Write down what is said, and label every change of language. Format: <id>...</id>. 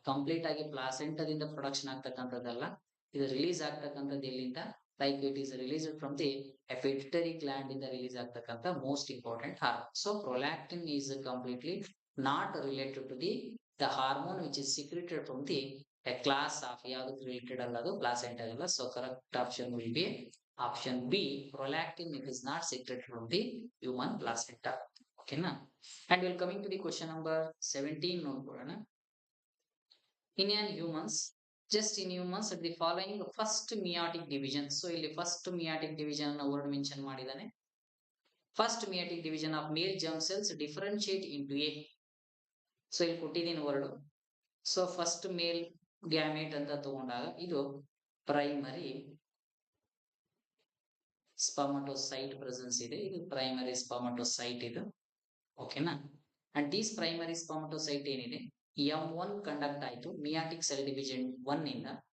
<kn>Complete ಆಗಿ ಪ್ಲಾಸೆಂಟಾದಿಂದ production ಆಗ್ತಕ್ಕಂಥದ್ದಲ್ಲ. ಇದು release ಆಗ್ತಕ್ಕಂಥದ್ದು ಎಲ್ಲಿಂದ, like</kn> <en>it is released from the pituitary gland</en> <kn>ಇಂದ ರಿಲೀಸ್ ಆಗ್ತಕ್ಕಂಥ most important hormone.</kn> <en>so prolactin is completely not related to the hormone which is secreted from the a class of</en> <kn>ಯಾವ್ದಕ್ಕೆ related ಅಲ್ಲದು, placenta ಅಲ್ಲ.</kn> <en>So correct option will be option B, prolactin. It is not secreted from the human placenta. Okay na. And we'll coming to the question number 17</en> <kn>ನೋಡ್ಕೊಳ್ಳೋಣ.</kn> <en>In humans, just in humans the following first meiotic division.</en> <kn>So ಇಲ್ಲಿ</kn> <en>first meiotic division</en> <kn>ಅನ್ನ word mention ಮಾಡಿದಾನೆ.</kn> <en>First meiotic division of male germ cells differentiate into a.</en> <kn>So ಇಲ್ಲಿ ಕೊಟ್ಟಿದ್ದೀನಿ word. So first ಮೇಲ್ gamete ಅಂತ ತಗೊಂಡಾಗ ಇದು primary ಸ್ಪರ್ಮಟೋಸೈಟ್ presence ಇದೆ. ಇದು ಪ್ರೈಮರಿ ಸ್ಪರ್ಮಟೋಸೈಟ್ ಇದು. ಓಕೆನಾ.</kn> <en>and these primary spermatocyte</en> <kn>ಏನಿದೆ, M1 ಕಂಡಕ್ಟ್ ಆಯ್ತು ಮಿಯಾಟಿಕ್ ಸೆಲ್ ಡಿವಿಷನ್ 1 ಇಂದ.</kn>